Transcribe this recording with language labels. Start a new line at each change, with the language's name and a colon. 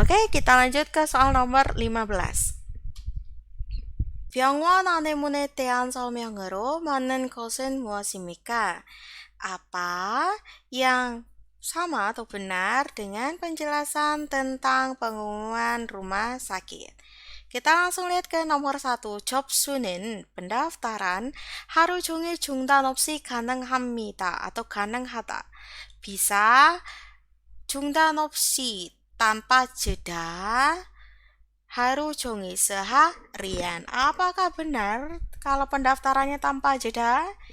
Indonesian: Oke, kita lanjut ke soal nomor 15.
Korean: 병원 안내문에 대한 설명으로 맞는 것은 무엇입니까?
Indonesian: Apa yang sama atau benar dengan penjelasan tentang pengumuman rumah sakit? Kita langsung lihat ke nomor 1.
Korean: 접수는
Indonesian: pendaftaran
Korean: haru 종일 중단 없이 가능합니다 atau 가능하다.
Indonesian: Bisa
Korean: 중단 없이
Indonesian: tanpa jeda haru 종일 seharian. Apakah benar kalau pendaftarannya tanpa jeda?